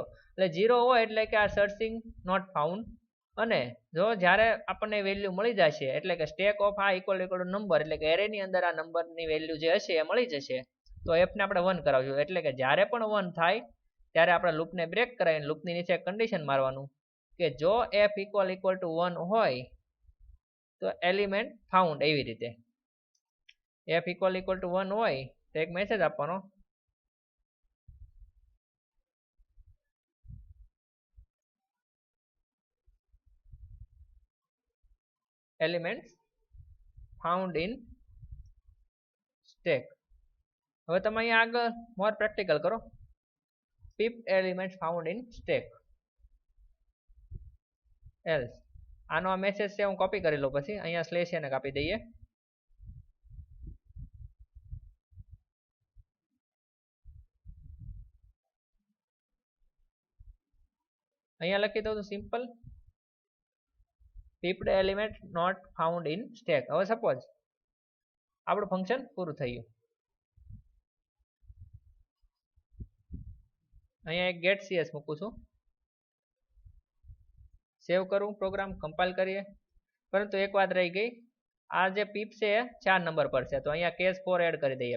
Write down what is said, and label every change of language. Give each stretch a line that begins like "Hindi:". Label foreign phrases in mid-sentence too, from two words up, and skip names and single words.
Gujarati: એટલે 0 હોય એટલે કે આ
English: searching not found.
Gujarati: અને જો જ્યારે આપણને વેલ્યુ મળી જશે એટલે કે
English: stack of i
Gujarati: = નંબર એટલે કે એરેની અંદર આ નંબરની વેલ્યુ જે હશે એ મળી જશે તો f ને આપણે 1 કરાવશું. એટલે કે જ્યારે પણ 1 થાય ત્યારે આપણે લૂપને બ્રેક કરાવીને લૂપની નીચે કન્ડિશન મારવાનું કે જો f = 1 હોય તો
English: element found.
Gujarati: એવી રીતે f = 1 હોય તો એક મેસેજ આપવાનો,
English: elements found in stack.
Gujarati: હવે તમે અહીંયા આગળ
English: more practical
Gujarati: કરો.
English: pip elements found in stack else.
Gujarati: આનો આ મેસેજ છે હું કોપી કરી લઉં, પછી અહીંયા સ્લેશ એને કાપી દઈએ. અહીંયા લખી દઉં સિમ્પલ
English: pipped element not found in stack.
Gujarati: હવે સપોઝ આપણું ફંક્શન પૂરું થયું. અહીંયા એક
English: get cs
Gujarati: મૂકું છું, સેવ કરું,
English: program compile
Gujarati: કરીએ. પરંતુ એક વાત રહી ગઈ, આ જે પીપ છે એ 4 નંબર પર છે તો અહીંયા કેસ 4 એડ કરી દઈએ.